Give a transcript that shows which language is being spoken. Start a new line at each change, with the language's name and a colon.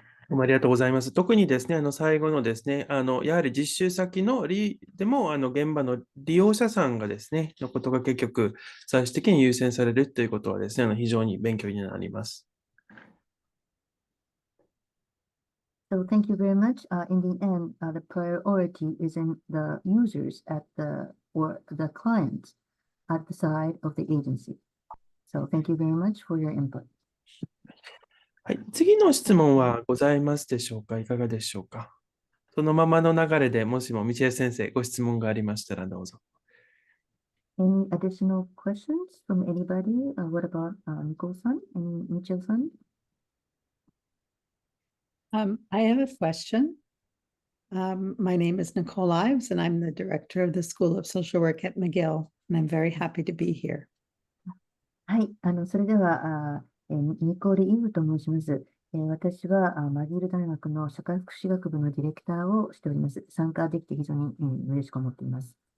Japanese: どうもありがとうございます。特にですね、最後のですね、やはり実習先のでも、現場の利用者さんがですね、のことが結局、最終的に優先されるということはですね、非常に勉強になります。
English: So thank you very much. In the end, the priority is in the users or the clients at the side of the agency. So thank you very much for your input.
Japanese: はい、次の質問はございますでしょうか。いかがでしょうか。そのままの流れでもしも道枝先生、ご質問がありましたらどうぞ。
English: Any additional questions from anybody? What about Nicole-san and Michelle-san? I have a question. My name is Nicole Ives, and I'm the director of the School of Social Work at McGill, and I'm very happy to be here.
Japanese: はい、それではニコール・イブと申します。私はマギル大学の社会福祉学部のディレクターをしております。参加できて非常に嬉しく思っています。